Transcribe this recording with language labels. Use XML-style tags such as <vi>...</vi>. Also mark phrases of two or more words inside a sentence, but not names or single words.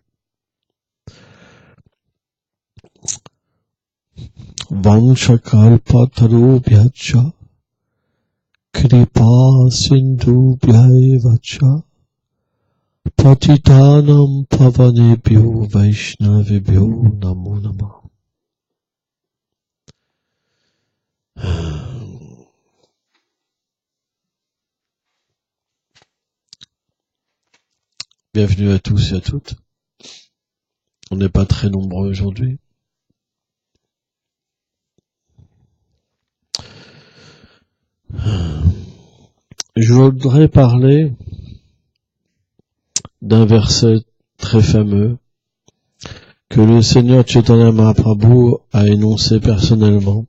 <sa>वाञ्छाकल्पतरुभ्यच कृपा सिन्धुभ्यैव च पतितानां पावनेभ्यो वैष्णविभ्यो नमो नमः.</sa> <fr>Bienvenue à tous et à toutes. On n'est pas très nombreux aujourd'hui. Je voudrais parler d'un verset très fameux que le Seigneur Chaitanya Mahaprabhu a énoncé personnellement.</fr>